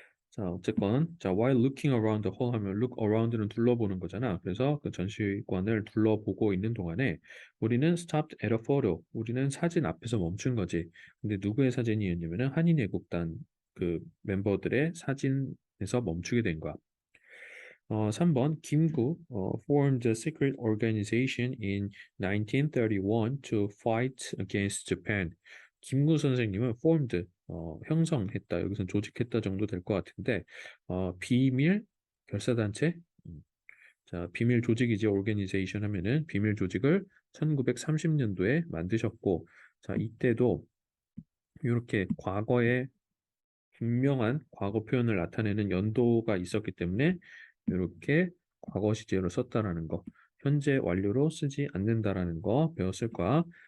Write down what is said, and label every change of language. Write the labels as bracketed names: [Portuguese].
[Korean] 자, 어쨌건 자, [English] while looking around the hall [Korean] 하면 look around는 둘러보는 거잖아. 그래서 그 전시관을 둘러보고 있는 동안에 우리는 [English] stopped at a photo. [Korean] 우리는 사진 앞에서 멈춘 거지. 근데 누구의 사진이었냐면은 한인애국단 그 멤버들의 사진에서 멈추게 된 거야. 3번 [English] 김구 formed a secret organization in 1931 to fight against Japan. [Korean] 김구 선생님은 formed 형성했다. 여기서 조직했다 정도 될 것 같은데 비밀 결사단체 자 비밀 조직이지 organization 하면은 비밀 조직을 1930년도에 만드셨고 자 이때도 이렇게 과거에 분명한 과거 표현을 나타내는 연도가 있었기 때문에 이렇게 과거 시제로 썼다라는 거, 현재 완료로 쓰지 않는다라는 거 배웠을 거야.